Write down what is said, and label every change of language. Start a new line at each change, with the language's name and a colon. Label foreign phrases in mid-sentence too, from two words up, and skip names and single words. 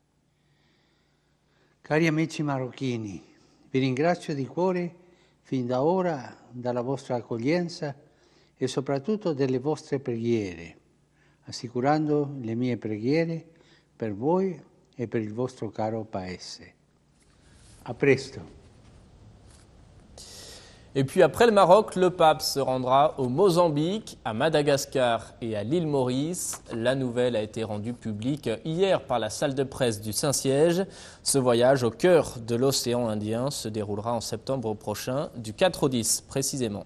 Italian: Cari amici marocchini, vi ringrazio di cuore fin da ora dalla vostra accoglienza e soprattutto delle vostre preghiere, assicurando le mie preghiere per voi e per il vostro caro paese. A presto.
French: Et puis après le Maroc, le pape se rendra au Mozambique, à Madagascar et à l'île Maurice. La nouvelle a été rendue publique hier par la salle de presse du Saint-Siège. Ce voyage au cœur de l'océan Indien se déroulera en septembre prochain, du 4 au 10 précisément.